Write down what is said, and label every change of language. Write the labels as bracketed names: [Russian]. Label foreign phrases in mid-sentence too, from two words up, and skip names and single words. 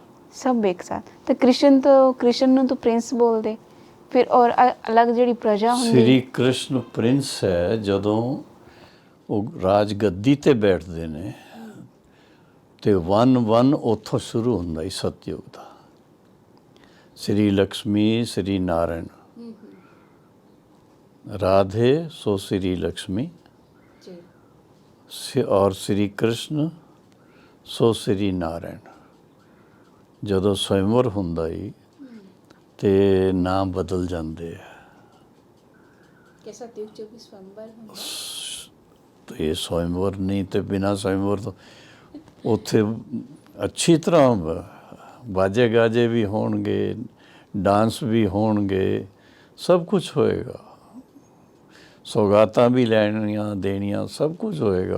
[Punjabi] ਸਭ ਇੱਕ ਸਾਥ। ਤੇ ਕ੍ਰਿਸ਼ਨ ਨੂੰ ਤਾਂ ਪ੍ਰਿੰਸ ਬੋਲਦੇ, ਫਿਰ ਔਰ ਅਲੱਗ ਜਿਹੜੀ ਪ੍ਰਜਾ ਹੁੰਦੀ। ਸ਼੍ਰੀ ਕ੍ਰਿਸ਼ਨ ਪ੍ਰਿੰਸ ਹੈ। ਜਦੋਂ ਉਹ ਰਾਜ ਗੱਦੀ ਤੇ ਬੈਠਦੇ ਨੇ ਤੇ 1 ਉੱਥੋਂ ਸ਼ੁਰੂ ਹੁੰਦਾ ਹੀ ਸਤਯੁਗ ਦਾ। [Hindi] श्री लक्ष्मी श्री नारायण, राधे सो श्री लक्ष्मी और श्री कृष्ण सो श्री नारायण। [Punjabi] ਜਦੋਂ ਸਵੈਮਵਰ ਹੁੰਦਾ ਹੀ ਤੇ ਨਾਮ ਬਦਲ ਜਾਂਦੇ ਆ। ਕਿ ਸਤਯੁਗ ਚ ਵੀ ਸਵੈਮਵਰ ਹੁੰਦਾ? ਤੇ ਸਵੈਮਵਰ ਨਹੀਂ ਤੇ ਬਿਨਾਂ ਸਵੈਮਵਰ ਤੋਂ ਉੱਥੇ ਅੱਛੀ ਤਰ੍ਹਾਂ ਬਾਜੇ ਗਾਜੇ ਵੀ ਹੋਣਗੇ, ਡਾਂਸ ਵੀ ਹੋਣਗੇ, ਸਭ ਕੁਝ ਹੋਏਗਾ, ਸੌਗਾਤਾਂ ਵੀ ਲੈਣੀਆਂ ਦੇਣੀਆਂ, ਸਭ ਕੁਝ ਹੋਏਗਾ।